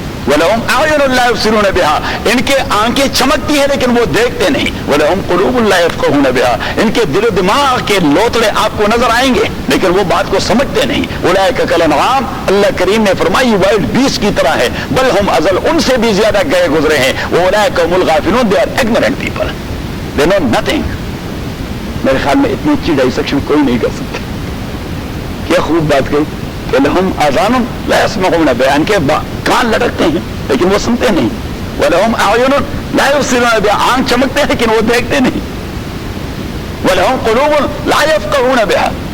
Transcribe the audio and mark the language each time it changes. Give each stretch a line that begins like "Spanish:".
Arabic: وَلَهُمْ أَعْيُنٌ لَا يُبْصِرُونَ بِهَا,
Urdu: ان کے آنکھیں چمکتی ہیں لیکن وہ دیکھتے نہیں.
Arabic: وَلَهُمْ قُلُوبٌ لَا يَفْقَهُونَ بِهَا,
Urdu: ان کے دل و دماغ کے لوتڑے آپ کو نظر آئیں گے لیکن وہ بات کو سمجھتے نہیں.
Arabic: أُولَٰئِكَ كَالْأَنْعَامِ,
Urdu: اللہ کریم نے فرمائی وائلڈ بیسٹ کی طرح ہے,
Arabic: بل ہم ازل
Urdu: ان سے بھی زیادہ گئے گزرے ہیں.
Arabic: وَأُولَٰئِكَ هُمُ الْغَافِلُونَ,
English: they are ignorant people, they know nothing.
Urdu: میرے خیال میں اتنی اچھی ڈائسیکشن کوئی نہیں کر سکتا. کیا خوب بات کہی کہ
Arabic: لہم آذان لا یسمعون بہا,
Urdu: ان کے کان لٹکتے ہیں لیکن وہ سنتے نہیں.
Arabic: وَلَهُمْ أَعْيُنٌ لَا يُبْصِرُونَ بِهَا,
Urdu: آنکھ چمکتے ہیں لیکن وہ دیکھتے نہیں.
Arabic: وَلَهُمْ قُلُوبٌ لَا يَفْقَهُونَ بِهَا,